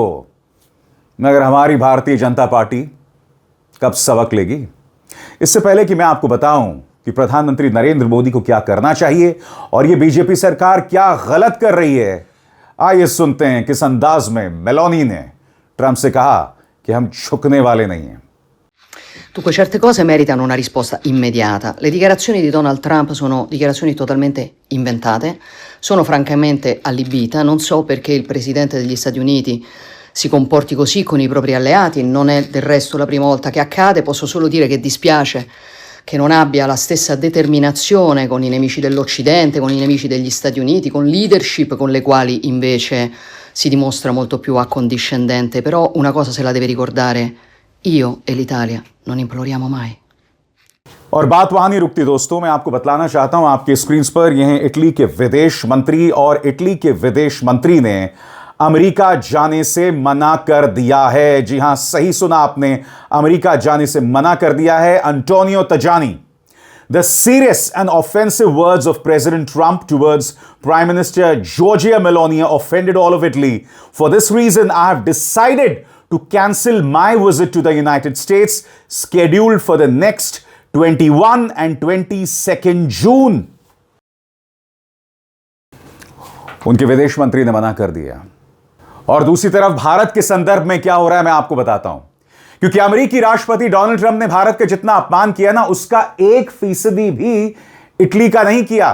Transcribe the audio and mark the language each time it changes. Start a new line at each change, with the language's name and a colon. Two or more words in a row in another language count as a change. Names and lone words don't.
Hindi: मगर हमारी भारतीय जनता पार्टी कब सबक लेगी? इससे पहले कि मैं आपको बताऊं कि प्रधानमंत्री नरेंद्र मोदी को क्या करना चाहिए और यह बीजेपी सरकार क्या गलत कर रही है, आइए सुनते हैं किस अंदाज में मेलोनी ने ट्रंप से कहा कि हम झुकने वाले नहीं हैं।
Italian: Dunque, certe cose meritano una risposta immediata. Le dichiarazioni di Donald Trump sono dichiarazioni totalmente inventate, sono francamente allibita, non so perché il Presidente degli Stati Uniti si comporti così con i propri alleati, non è del resto la prima volta che accade, posso solo dire che dispiace che non abbia la stessa determinazione con i nemici dell'Occidente, con i nemici degli Stati Uniti, con leadership con le quali invece si dimostra molto più accondiscendente, però una cosa se la deve ricordare, io e l'Italia non imploriamo mai।
Hindi: और बात वहां नहीं रुकती दोस्तों, मैं आपको बतलाना चाहता हूं, आपके स्क्रीन पर यह हैं इटली के विदेश मंत्री, और इटली के विदेश मंत्री ने अमेरिका जाने से मना कर दिया है। जी हां, सही सुना आपने, अमेरिका जाने से मना कर दिया है। एंटोनियो तजानी,
English: the serious and offensive words of President Trump towards Prime Minister Giorgia Meloni offended all of Italy. For this reason, I have decided to cancel my visit to the United States scheduled for the next 21 and 22nd June.
Hindi: उनके विदेश मंत्री ने मना कर दिया। और दूसरी तरफ भारत के संदर्भ में क्या हो रहा है मैं आपको बताता हूं, क्योंकि अमेरिकी राष्ट्रपति डोनाल्ड ट्रंप ने भारत का जितना अपमान किया ना, उसका 1% भी इटली का नहीं किया।